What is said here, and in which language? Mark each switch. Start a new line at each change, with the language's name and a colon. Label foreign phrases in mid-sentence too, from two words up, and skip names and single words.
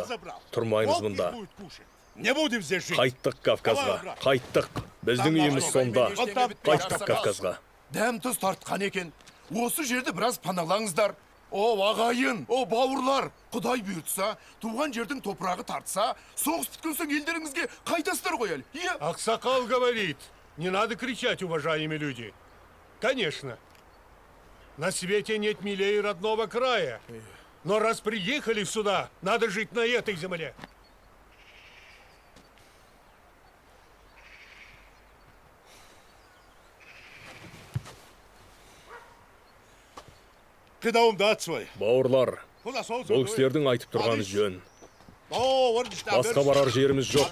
Kazakh: Тұрмаймыз мұнда. Қайттық Кавказға. Қайттық. Біздің үйіміз сонда. Қайттық Кавказға. Дәм тұз тартқан екен. Осы жерді біраз паналаңыздар. О, ағайын, о, бауырлар. Құдай бұйыртса, туған жердің топырағы тартса, соғыс біткен соң елдеріңізге қайтасыздар ғой әлі.
Russian: Аксакал говорит, не надо кричать, уважаемые люди. Конечно. На свете нет милее родного края. Но раз приехали сюда, надо жить на этой земле.
Kazakh: Бауырлар, бұл кісілердің айтып тұрғаны жөн. Басқа барар жеріміз жоқ.